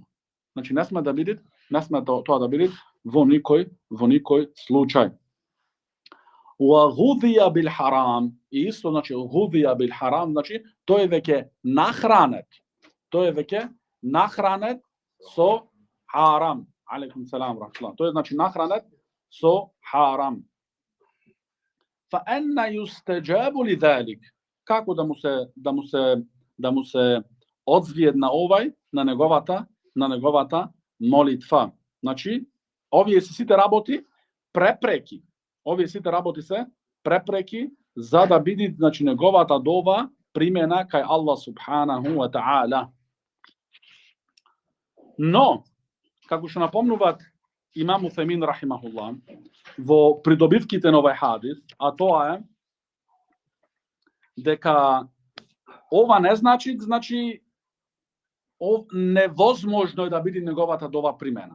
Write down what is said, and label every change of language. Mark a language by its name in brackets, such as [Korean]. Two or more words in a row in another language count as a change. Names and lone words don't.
[Macedonian] Значи не сме тоа да биде во никој случај. [Arabic] وغذي بالحرام, [Macedonian] и исто значи [Arabic] غذي بالحرام, [Macedonian] значи тој е веќе нахранет, со харам. [Arabic] عليكم السلام رحمة الله. [Macedonian] Тој е значи нахранет со харам. [Arabic] فأنى يستجاب لذلك, [Macedonian] како да му се одзвие на овај, на неговата молитва. Значи овие се сите работи препреки. За да биде значи неговата дова примена кај [Arabic] الله سبحانه وتعالى. [Macedonian] Но како што напомнуваат Имам Утхемин рахимахуллах во придобивките на овој хадис, а тоа е дека ова не значи невозможно е да биде неговата дова примена.